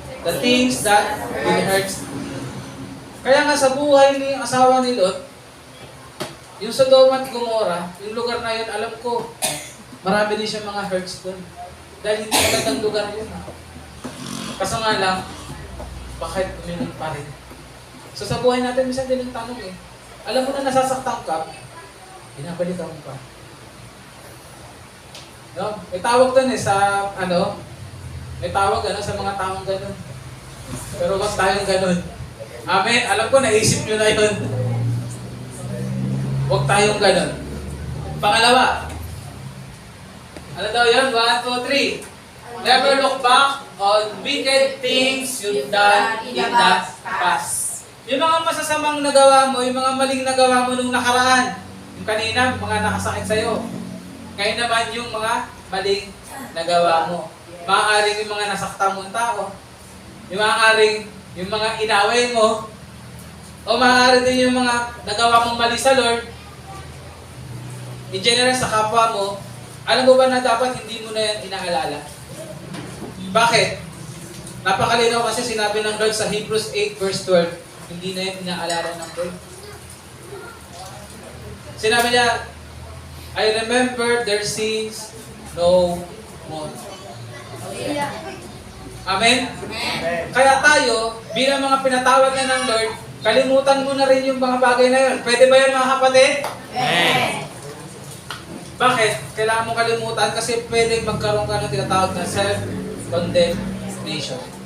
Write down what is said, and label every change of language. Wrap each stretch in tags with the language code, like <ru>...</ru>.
<en>The things that will hurt.</en> <tl>Kaya nga sa buhay ni asawa ni Lot, yung Sodom at Gomorrah, yung lugar na yun, alam ko, marami din siya mga hurts doon. Dahil hindi magandang lugar yun. Kaso nga lang, bakit uminom pa rin? So sa buhay natin, minsan din ang tanong eh. Alam mo na nasasaktan ka, binabalikan mo pa. No? May tawag doon eh sa, may tawag sa mga taong ganun. Pero wag tayong ganun. Amen? Alam ko, naisip nyo na yun. Huwag tayong ganun. Pangalawa, ano daw yun?</tl> <en>1, 2, 3. Never look back on wicked things you've done in the past.</en> <tl>Yung mga masasamang nagawa mo, yung mga maling nagawa mo nung nakaraan. Yung kanina, mga nakasakit sa'yo. Ngayon naman yung mga maling nagawa mo. Maaaring yung mga nasaktan mong tao. Yung maaaring yung mga inaway mo. O maaaring din yung mga nagawa mong mali sa Lord.</tl> <en>In general,</en> <tl>sa kapwa mo, alam mo ba na dapat hindi mo na yan inaalala? Bakit? Napakalinaw kasi sinabi ng Lord sa Hebrews 8 verse 12, hindi na yan inaalala ng Lord.</tl> <en>Sinabi niya, I remember their sins no more.</en> <tl>Amen? Amen. Kaya tayo, bilang mga pinatawag na ng Lord, kalimutan mo na rin yung mga bagay na yun. Pwede ba yan mga kapatid? Amen. Bakit? Kailangan mo kalimutan kasi pwede magkaroon ka ng tinatawag na self-condemnation.</tl>